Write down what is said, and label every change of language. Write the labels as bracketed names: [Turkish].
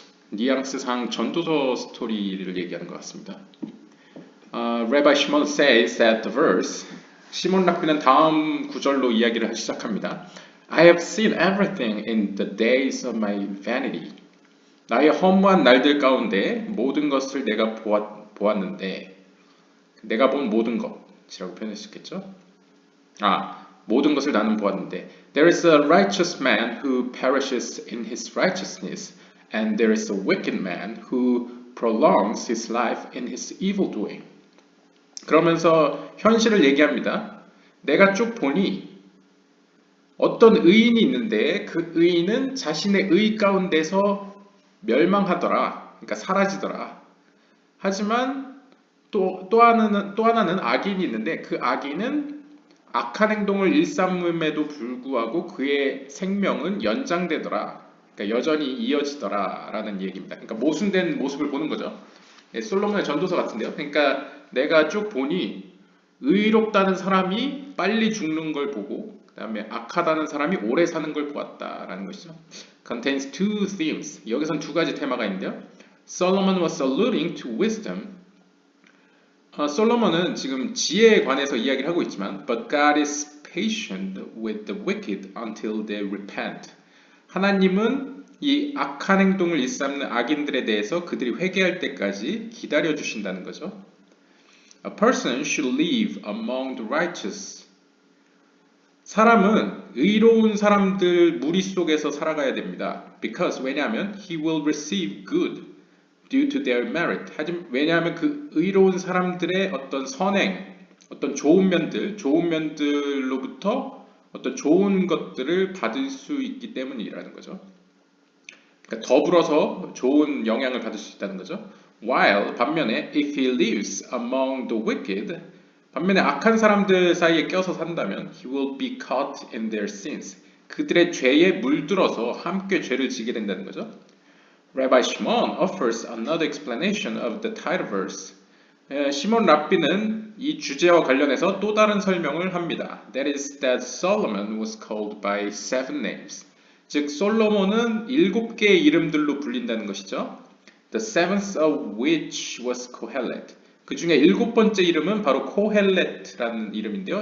[Korean] 뉘앙스상 전도서 스토리를 얘기하는 것 같습니다. [English] Rabbi Shimon says that the verse [Korean] 시몬 랍비는 다음 구절로 이야기를 시작합니다. [English] I have seen everything in the days of my vanity. [Korean] 나의 허무한 날들 가운데 모든 것을 내가 보았는데 내가 본 모든 것이라고 표현할 수 있겠죠? 모든 것을 나는 보았는데 [English] There is a righteous man who perishes in his righteousness and there is a wicked man who prolongs his life in his evil doing. [Korean] 그러면서 현실을 얘기합니다. 내가 쭉 보니 어떤 의인이 있는데 그 의인은 자신의 의 가운데서 멸망하더라. 그러니까 사라지더라. 하지만 또 하나는 악인이 있는데 그 악인은 악한 행동을 일삼음에도 불구하고 그의 생명은 연장되더라. 그러니까 여전히 이어지더라 라는 얘기입니다. 그러니까 모순된 모습을 보는 거죠. 솔로몬의 전도서 같은데요. 그러니까 내가 쭉 보니 의롭다는 사람이 빨리 죽는 걸 보고 그 다음에 악하다는 사람이 오래 사는 걸 보았다라는 것이죠. [English] Contains two themes. [Korean] 여기선 두 가지 테마가 있는데요. [English] Solomon was alluding to wisdom. [Korean] 솔로몬은 지금 지혜에 관해서 이야기를 하고 있지만 [English] But God is patient with the wicked until they repent. [Korean] 하나님은 이 악한 행동을 일삼는 악인들에 대해서 그들이 회개할 때까지 기다려 주신다는 거죠. [English] A person should live among the righteous. [Korean] 사람은 의로운 사람들 무리 속에서 살아가야 됩니다. [English] Because 왜냐하면 he will receive good due to their merit. [Korean] 하지만 왜냐하면 그 의로운 사람들의 어떤 선행, 어떤 좋은 면들로부터 어떤 좋은 것들을 받을 수 있기 때문이라는 거죠. 그러니까 더불어서 좋은 영향을 받을 수 있다는 거죠. [English] While 반면에 if he lives among the wicked, [Korean] 반면에 악한 사람들 사이에 껴서 산다면 [English] he will be caught in their sins. [Korean] 그들의 죄에 물들어서 함께 죄를 지게 된다는 거죠. [English] Rabbi Shimon offers another explanation of the title verse. [Korean] 시몬 랍비는 이 주제와 관련해서 또 다른 설명을 합니다. [English] That is that Solomon was called by seven names. [Korean] 즉 솔로몬은 7개의 이름들로 불린다는 것이죠. [English] The seventh of which was Kohelet. [Korean] 그 중에 7번째 이름은 바로 코헬렛라는 이름인데요.